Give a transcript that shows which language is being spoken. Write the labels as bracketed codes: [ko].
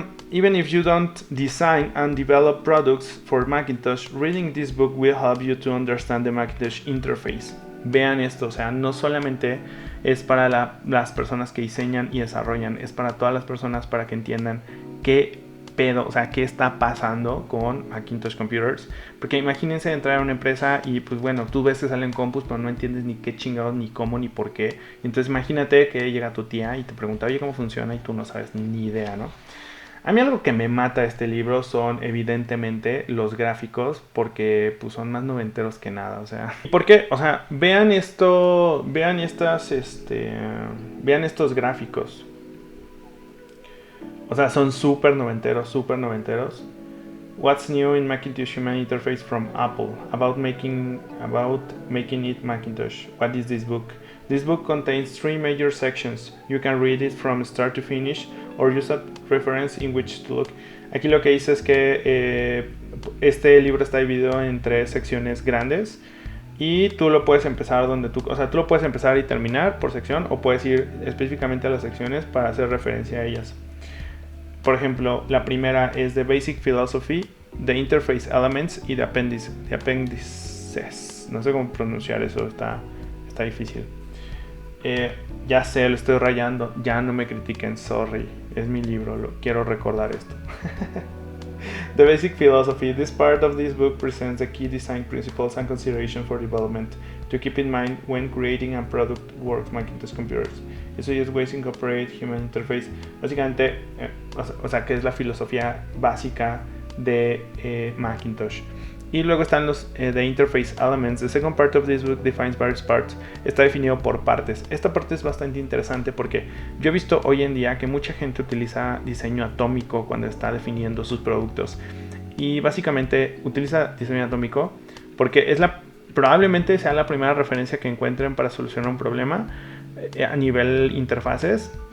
[en] Even if you don't design and develop products for Macintosh, reading this book will help you to understand the Macintosh interface. [es] Vean esto, o sea, no solamente es para las personas que diseñan y desarrollan, es para todas las personas para que entiendan qué pedo, o sea, qué está pasando con Macintosh Computers. Porque imagínense entrar a una empresa y pues bueno, tú ves que salen compus, pero no entiendes ni qué chingados, ni cómo, ni por qué. Entonces imagínate que llega tu tía y te pregunta, oye, ¿cómo funciona? Y tú no sabes ni idea, ¿no? A mí algo que me mata este libro son evidentemente los gráficos, porque pues son más noventeros que nada, o sea. ¿Por qué? O sea, vean esto, vean estos gráficos. O sea, son súper noventeros, súper noventeros. [en] What's new in Macintosh Human Interface from Apple? About making it Macintosh. What is this book? This book contains 3 major sections. You can read it from start to finish or use a reference in which to look. [es] Aquí lo que dice es que este libro está dividido en 3 secciones grandes y tú lo puedes empezar tú lo puedes empezar y terminar por sección, o puedes ir específicamente a las secciones para hacer referencia a ellas. Por ejemplo, la primera es The Basic Philosophy, The Interface Elements y The Appendices. No sé cómo pronunciar eso, está difícil. Ya sé, lo estoy rayando, ya no me critiquen, sorry, es mi libro, quiero recordar esto. [en] The Basic Philosophy. This part of this book presents the key design principles and considerations for development to keep in mind when creating a product work Macintosh computers. [es] Eso es [en] ways to incorporate human interface. [es] Básicamente, o sea, que es la filosofía básica de Macintosh. Y luego están los The Interface Elements. [en] The second part of this book defines various parts. [es] Está definido por partes. Esta parte es bastante interesante porque yo he visto hoy en día que mucha gente utiliza diseño atómico cuando está definiendo sus productos. Y básicamente utiliza diseño atómico porque probablemente sea la primera referencia que encuentren para solucionar un problema a nivel interfaces.